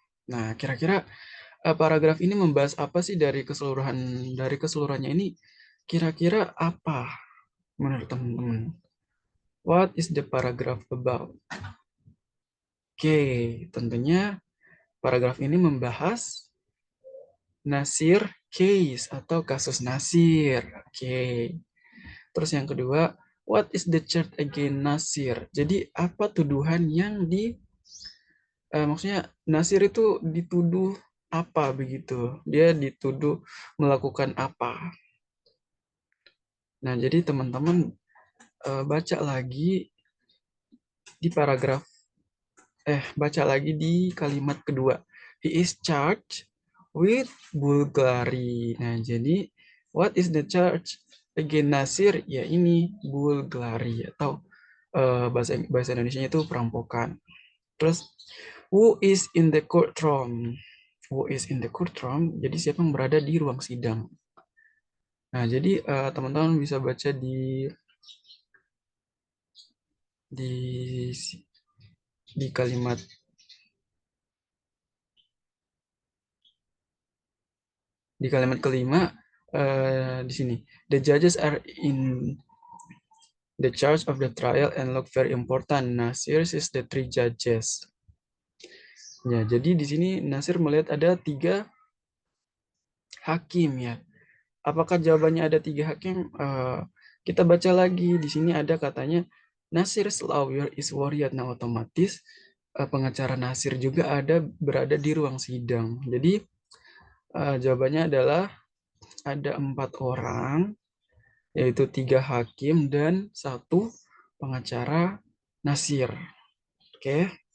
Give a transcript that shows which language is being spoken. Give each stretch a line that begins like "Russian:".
Indonesian: Nah, kira-kira paragraf ini membahas apa sih dari keseluruhannya ini? Kira-kira apa menurut teman-teman?
English: What is the paragraph about?
Indonesian: Oke, tentunya paragraf ini membahas Nasir case atau kasus Nasir. Oke. Terus yang kedua,
English: what is the charge against Nasir?
Indonesian: Jadi apa tuduhan yang maksudnya Nasir itu dituduh apa begitu? Dia dituduh melakukan apa? Nah, jadi teman-teman baca lagi di baca lagi di kalimat kedua.
English: He is charged with burglary.
Indonesian: Nah, jadi
English: what is the charge against Nasir?
Indonesian: Ya ini burglary atau bahasa Indonesianya itu perampokan. Terus
English: who is in the courtroom? Who is in the courtroom?
Indonesian: Jadi siapa yang berada di ruang sidang? Nah, jadi teman-teman bisa baca di di kalimat kelima di sini.
English: The judges are in the charge of the trial and look very important. Nasir is the three judges.
Indonesian: Ya, jadi di sini Nasir melihat ada 3 hakim ya. Apakah jawabannya ada 3 hakim? Kita baca lagi. Di sini ada katanya
English: Nasir's lawyer is worried.
Indonesian: Nah, otomatis pengacara Nasir juga berada di ruang sidang. Jadi jawabannya adalah ada 4 orang, yaitu 3 hakim dan 1 pengacara Nasir. Oke.